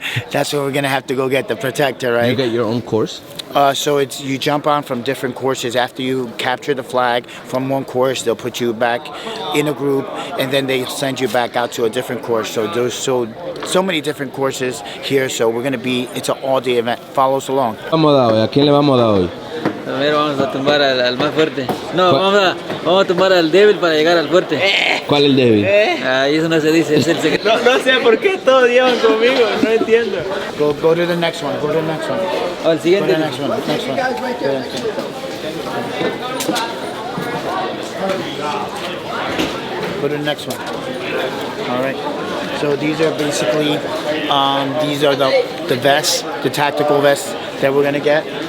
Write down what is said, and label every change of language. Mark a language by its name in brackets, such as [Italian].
[English] That's what we're gonna have to go get, the protector, right? You get your own course. So you jump on from different courses. After you capture the flag from one course, they'll put you back in a group, and then they send you back out to a different course. So there's so many different courses here. So we're gonna be. It's an all-day event. Follow us along. [Spanish] Vamos a dar hoy. ¿A quién le vamos a dar hoy? Primero vamos a tumbar al más fuerte. No, vamos a tumbar al débil para llegar al fuerte. ¿Cuál es el débil? Eso no se dice, es el secreto. No sé por qué todos llevan conmigo, no entiendo. [English] Go to the next one. Go to the next one. [Spanish] O el siguiente. [English] Go to the next one. Next one. Go to the next one. All right. So these are basically these are the vests, the tactical vests that we're gonna get.